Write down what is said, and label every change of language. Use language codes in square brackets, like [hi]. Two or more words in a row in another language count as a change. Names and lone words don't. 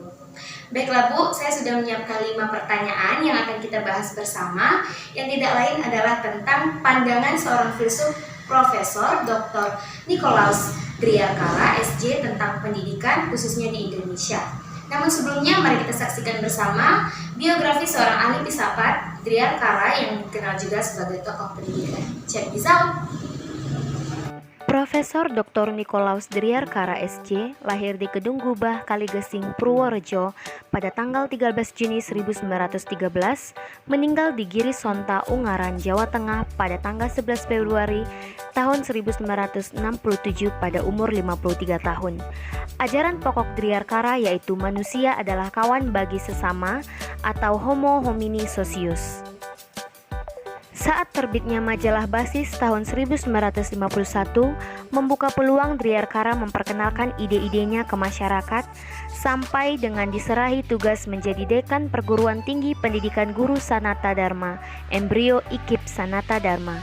[id] Baiklah, Bu, saya sudah menyiapkan 5 pertanyaan yang akan kita bahas bersama, yang tidak lain adalah tentang pandangan seorang filsuf Profesor Dr. Nicolaus Driarkara, SJ, tentang pendidikan khususnya di Indonesia. Namun sebelumnya, mari kita saksikan bersama biografi seorang ahli filsafat, Driarkara, yang dikenal juga sebagai tokoh pendidikan. [en] Check this out. [id] Profesor Dr. Nicolaus Driarkara SJ lahir di Kedung Gubah, Kaligesing, Purworejo pada tanggal 13 Juni 1913, meninggal di Giri Sonta, Ungaran, Jawa Tengah pada tanggal 11 Februari tahun 1967 pada umur 53 tahun. Ajaran pokok Driarkara yaitu manusia adalah kawan bagi sesama atau [la] homo homini socius. [id] Saat terbitnya majalah Basis tahun 1951 membuka peluang Driarkara memperkenalkan ide-idenya ke masyarakat sampai dengan diserahi tugas menjadi dekan Perguruan Tinggi Pendidikan Guru Sanata Dharma, embrio IKIP Sanata Dharma.